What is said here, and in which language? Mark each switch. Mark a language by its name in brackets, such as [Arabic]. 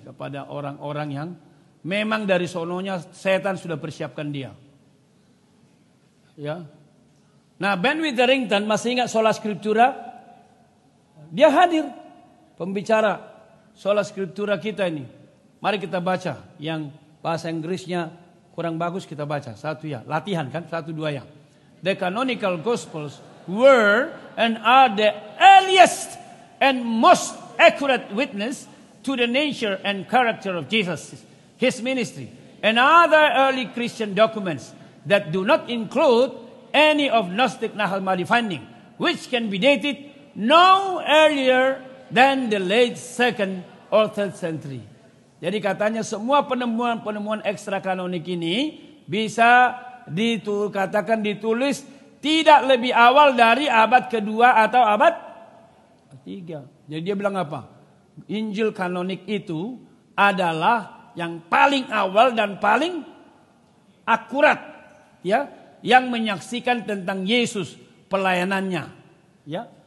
[Indonesian] Kepada orang-orang yang memang dari sononya setan sudah persiapkan dia. Ya. Nah Ben Witherington masih ingat Sola Scriptura? Dia hadir. Pembicara Sola Scriptura kita ini. Mari kita baca. Yang bahasa Inggrisnya kurang bagus kita baca. Satu ya. Latihan kan. 1, 2 ya. [English] The canonical Gospels were and are the earliest and most accurate witness to the nature and character of Jesus, his ministry, and other early Christian documents that do not include any of Gnostic Nahal Mahdi finding, which can be dated no earlier than the late 2nd or 3rd century. [Indonesian] Jadi katanya semua penemuan-penemuan ekstra kanonik ini bisa dikatakan ditulis tidak lebih awal dari abad kedua atau abad ketiga. Jadi dia bilang apa? Injil kanonik itu adalah yang paling awal dan paling akurat, ya, yang menyaksikan tentang Yesus pelayanannya, ya.